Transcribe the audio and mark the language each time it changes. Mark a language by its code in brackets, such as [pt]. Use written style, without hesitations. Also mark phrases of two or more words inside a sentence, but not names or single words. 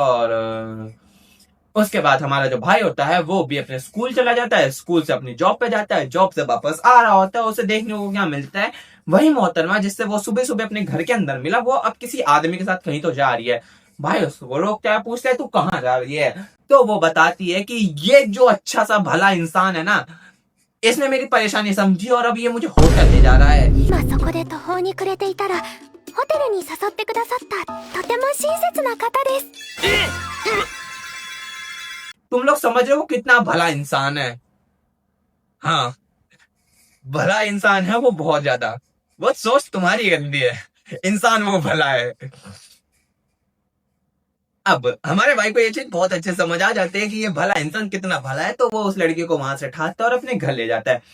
[hi] और उसके बाद हमारा जो भाई होता है वो भी अपने स्कूल चला जाता है, स्कूल से अपनी जॉब पे जाता है, जॉब से वापस आ रहा होता है, उसे देखने को क्या मिलता है? वही मोहतरमा जिससे वो सुबह सुबह अपने घर के अंदर मिला, वो अब किसी आदमी के साथ कहीं तो जा रही है। भाई उसको लोग क्या पूछते हैं, तू कहाँ जा रही है? तो वो बताती है कि ये जो अच्छा सा भला इंसान है ना, इसने मेरी परेशानी समझी और अब ये मुझे होटल ले जा रहा है। [ja] そこで途方に暮れていたらホテルに誘ってくださったとても親切な方です。 [hi] तुम लोग समझ रहे हो कितना भला इंसान है? हाँ, भला इंसान है वो, बहुत ज्यादा। वो सोच तुम्हारी गंदी है, इंसान वो भला है। अब हमारे भाई को ये चीज बहुत अच्छे समझ आ जाती है कि ये भला इंसान कितना भला है, तो वो उस लड़की को वहां से उठाता है और अपने घर ले जाता है।